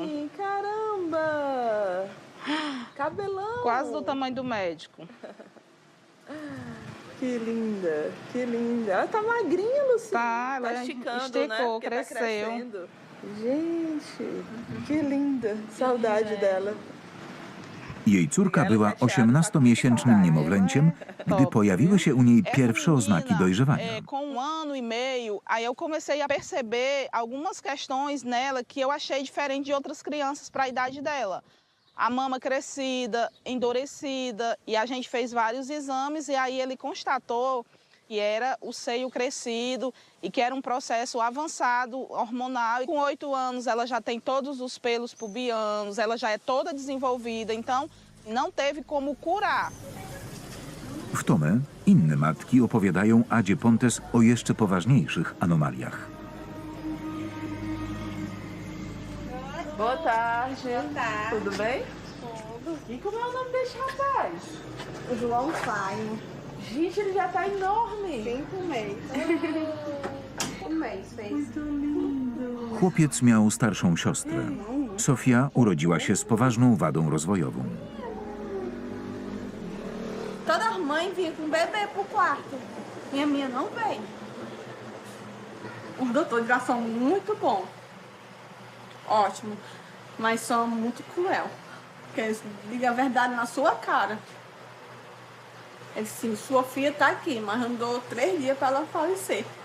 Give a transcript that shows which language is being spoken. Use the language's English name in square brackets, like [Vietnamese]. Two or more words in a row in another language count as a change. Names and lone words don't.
[Portuguese] Caramba! Cabelão! Quase do tamanho do médico. Que linda, que linda. Ela tá magrinha, Lucia. Tá, ela esticando, esticou, né? Porque cresceu. Tá crescendo. Gente, que linda. Saudade dela. [Polish] Jej córka była 18-miesięcznym niemowlęciem, gdy pojawiły się u niej pierwsze oznaki dojrzewania. [Portuguese] Com ano e meio, aí eu comecei a perceber algumas questões nela que eu achei diferente de outras crianças para a idade dela. A mama crescida, endurecida, e a gente fez vários exames e aí ele constatou que era o seio crescido e que era um processo avançado hormonal. Com 8 anos ela já tem todos os pelos pubianos, ela já é toda desenvolvida, então não teve como curar. [Polish] W Tomé inne matki opowiadają Adzie Pontes o jeszcze poważniejszych anomaliach. [Portuguese] Boa tarde. Boa tarde. Tudo bem? Tudo. E como é o nome desse rapaz? O João Faino. Gente, ele já tá enorme. 5 meses. 5 meses fez. Muito lindo. [Polish] Chłopiec miał starszą siostrę. Sofia urodziła się z poważną wadą rozwojową. [Portuguese] Todas as mães vinham com bebê pro quarto. E a minha não veio. Os doutores já são muito bons. Ótimo. Mas são muito cruel. Porque eles ligam a verdade na sua cara. Eles assim, sua filha tá aqui, mas andou 3 dias para ela falecer.